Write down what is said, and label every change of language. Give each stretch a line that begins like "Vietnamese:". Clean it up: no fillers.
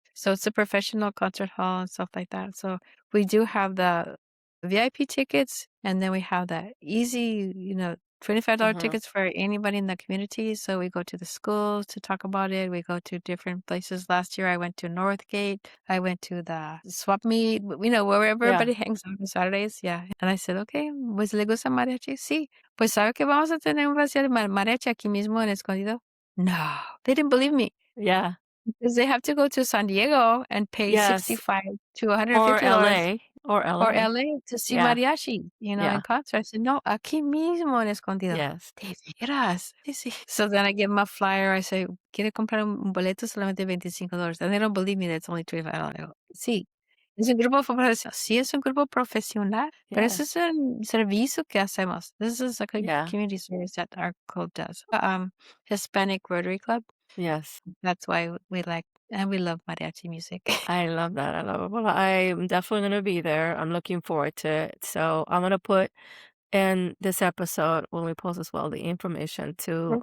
English: So it's a professional concert hall and stuff like that. So we do have the VIP tickets, and then we have the easy, $25 Mhm. tickets for anybody in the community. So we go to the schools to talk about it. We go to different places. Last year, I went to Northgate. I went to the swap meet, where Yeah. everybody hangs out on Saturdays. Yeah. And I said, okay,
Spanish: pues le gusta mariachi. Sí. Pues sabe que vamos a tener un festival de mariachi aquí mismo en Escondido.
English: No, they didn't believe me Yeah. because they have to go to San Diego and pay Yes. 65 to Or $150 LA. Or or LA to see Yeah. mariachi, in Yeah. concert. I said,
Spanish: "No, aquí mismo en Escondido."
English: Yes.
Spanish: "¿De veras?" Sí, sí.
English: So then I give them a flyer. I say,
Spanish: "¿Quiere comprar un boleto? Solamente $25."
English: And they don't believe me that it's only $25. I go,
Spanish: "Sí, es un grupo profesional." Sí, es un grupo profesional, pero
English: Yeah.
Spanish: eso es un servicio que hacemos.
English: This is like a Yeah. community service that our club does. Hispanic Rotary Club. Yes. That's why we like and we love mariachi music. I love that. I love it. Well, I'm definitely going to be there. I'm looking forward to it. So I'm going to put in this episode, when we post as well, the information to